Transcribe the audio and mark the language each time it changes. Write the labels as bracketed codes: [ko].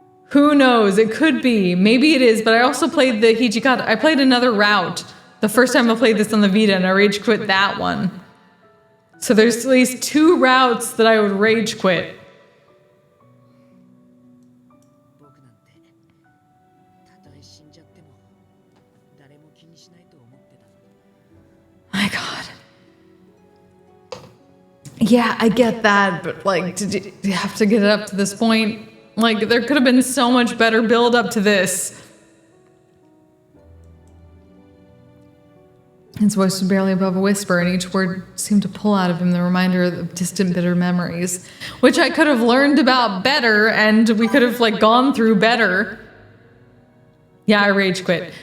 [en] Who knows? It could be. Maybe it is, but I also played the Hijikata. I played another route the first time I played this on the Vita, and I rage quit that one. So there's at least 2 routes that I would rage quit. [ja] 僕なんてたとえ死んじゃっても誰も気にしないと思ってたの。 [en] My God. Yeah, I get that, but like, did you have to get it up to this point? Like, there could have been so much better build up to this. His voice was barely above a whisper, and each word seemed to pull out of him the reminder of distant, bitter memories, which I could have learned about better, and we could have like gone through better. Yeah, I rage quit.